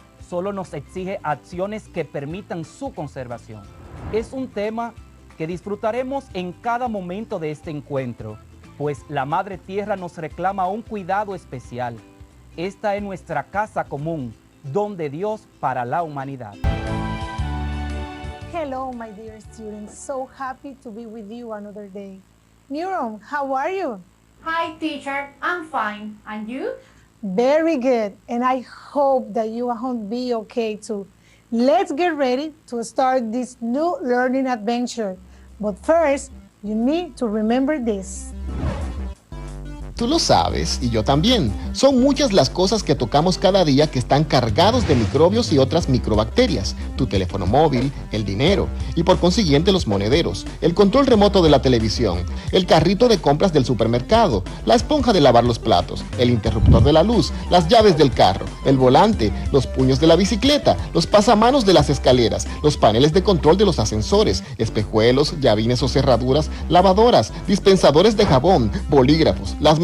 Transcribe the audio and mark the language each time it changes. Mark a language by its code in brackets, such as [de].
[es] Solo nos exige acciones que permitan su conservación. Es un tema que disfrutaremos en cada momento de este encuentro, pues la Madre Tierra nos reclama un cuidado especial. Esta es nuestra casa común, don de Dios para la humanidad. [en] Hello, my dear students. So happy to be with you another day. Neuron, how are you? Hi, teacher. I'm fine. And you? Very good. And I hope that you won't be okay too. Let's get ready to start this new learning adventure. But first, you need to remember this. [es] Tú lo sabes, y yo también. Son muchas las cosas que tocamos cada día que están cargados de microbios y otras microbacterias. Tu teléfono móvil, el dinero, y por consiguiente los monederos, el control remoto de la televisión, el carrito de compras del supermercado, la esponja de lavar los platos, el interruptor de la luz, las llaves del carro, el volante, los puños de la bicicleta, los pasamanos de las escaleras, los paneles de control de los ascensores, espejuelos, llavines o cerraduras, lavadoras, dispensadores de jabón, bolígrafos, las